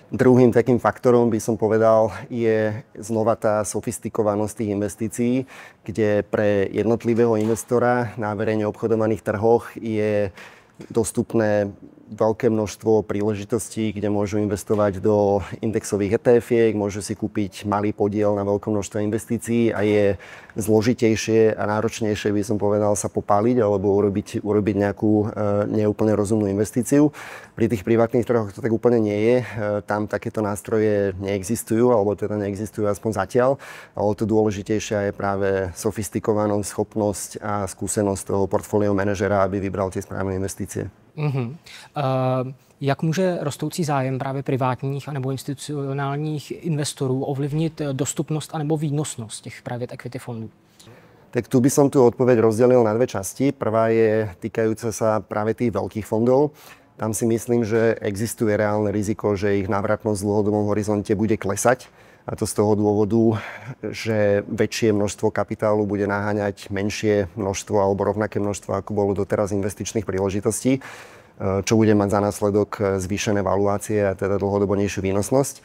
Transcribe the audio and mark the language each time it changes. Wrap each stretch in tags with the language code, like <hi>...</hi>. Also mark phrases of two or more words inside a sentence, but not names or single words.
<sk>Druhým takým faktorom by som povedal je znova tá sofistikovanosť tých investícií, kde pre jednotlivého investora na verejne obchodovaných trhoch je dostupné veľké množstvo príležitostí, kde môžu investovať do indexových ETF-iek, môžu si kúpiť malý podiel na veľkom množstve investícií a je zložitejšie a náročnejšie, by som povedal, sa popáliť alebo urobiť nejakú neúplne rozumnú investíciu. Pri tých privátnych trhoch to tak úplne nie je. Tam takéto nástroje neexistujú, alebo teda neexistujú aspoň zatiaľ. Ale to dôležitejšia je práve sofistikovanosť, schopnosť a skúsenosť toho portfólio manažera, aby vybral tie správne investície.</sk> <cs>Jak může rostoucí zájem právě privátních anebo institucionálních investorů ovlivnit dostupnost anebo výnosnost těch private equity fondů?</cs> <sk>Tak tu by som tú odpoveď rozdelil na dve časti. Prvá je týkajúca sa práve tých veľkých fondov. Tam si myslím, že existuje reálne riziko, že ich návratnosť v dlhodobom horizonte bude klesať. A to z toho dôvodu, že väčšie množstvo kapitálu bude naháňať menšie množstvo alebo rovnaké množstvo, ako bolo doteraz investičných príležitostí, čo bude mať za následok zvýšené valuácie a teda dlhodobo nižšiu výnosnosť.</sk>